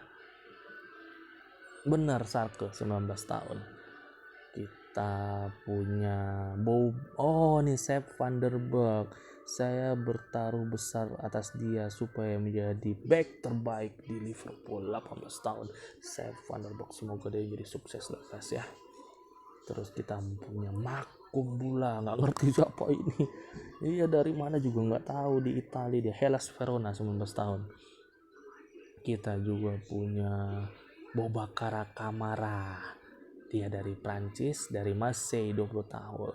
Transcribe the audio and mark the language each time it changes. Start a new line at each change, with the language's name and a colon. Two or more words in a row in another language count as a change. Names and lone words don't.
Indonesian: Benar, Schalke, 19 tahun. Kita punya nih Sepp van der Berg. Saya bertaruh besar atas dia supaya menjadi back terbaik di Liverpool, 18 tahun. Sepp van der Berg, semoga dia jadi sukses lah guys ya. Terus kita punya Makumbula, nggak ngerti siapa ini. Iya, dari mana juga nggak tahu, di Italia, dia Hellas Verona, 19 tahun. Kita juga punya Boubacar Kamara, dia dari Prancis, dari Marseille, 20 tahun.